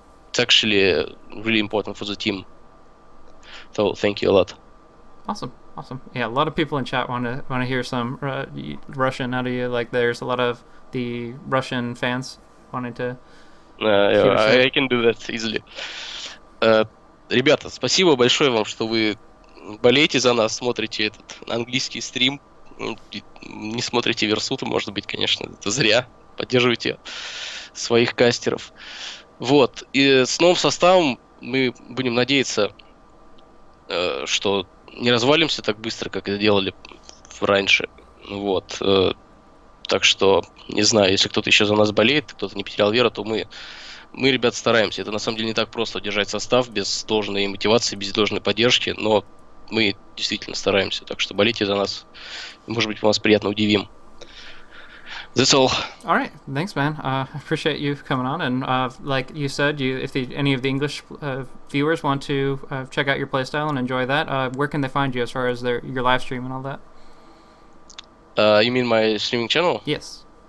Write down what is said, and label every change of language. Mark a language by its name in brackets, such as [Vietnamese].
[English] It's actually really important for the team. So thank you a lot. Awesome. Yeah, a lot of people in chat want to hear some Russian out of you. Like, there's a lot of the Russian fans wanting to. I can do that easily. [Russian] Ребята, спасибо большое вам, что вы болеете за нас, смотрите этот английский стрим, не смотрите Версуту, может быть, конечно, это зря. Поддерживайте своих кастеров. Вот. И с новым составом мы будем надеяться, что не развалимся так быстро, как это делали раньше. Вот. Так что, не знаю, если кто-то еще за нас болеет, кто-то не потерял веру, то мы, ребят, стараемся. Это на самом деле не так просто удержать состав без должной мотивации, без должной поддержки, но мы действительно стараемся. Так что болейте за нас. Может быть, мы вас приятно удивим. [English] That's all. All right, thanks, man. I appreciate you coming on, and like you said, if any of the English viewers want to check out your playstyle and enjoy that, where can they find you as far as your live stream and all that? You mean my streaming channel? Yes.